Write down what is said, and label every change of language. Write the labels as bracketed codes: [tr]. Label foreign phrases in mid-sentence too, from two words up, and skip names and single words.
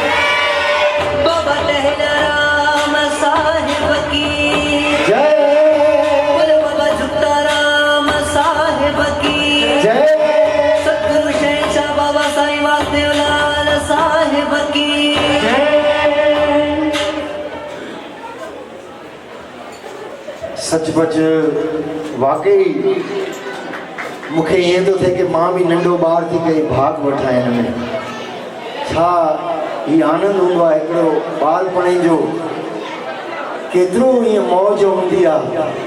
[hi] बाबा टहलाराम साहेब की जय। बोलो बाबा झुकताराम साहेब की जय। सतगुरु शहंशाह बाबा साईं वासदेवलाल साहेब की [sd] सचपच वाकई मूंखे ईअं थो थिए कि मां बि नंढो ॿार थी करे भाग वठां हिन में। छा हीउ आनंद हूंदो आहे हिकिड़ो ॿारपण जो, केतिरो ईअं मौज हूंदी आहे।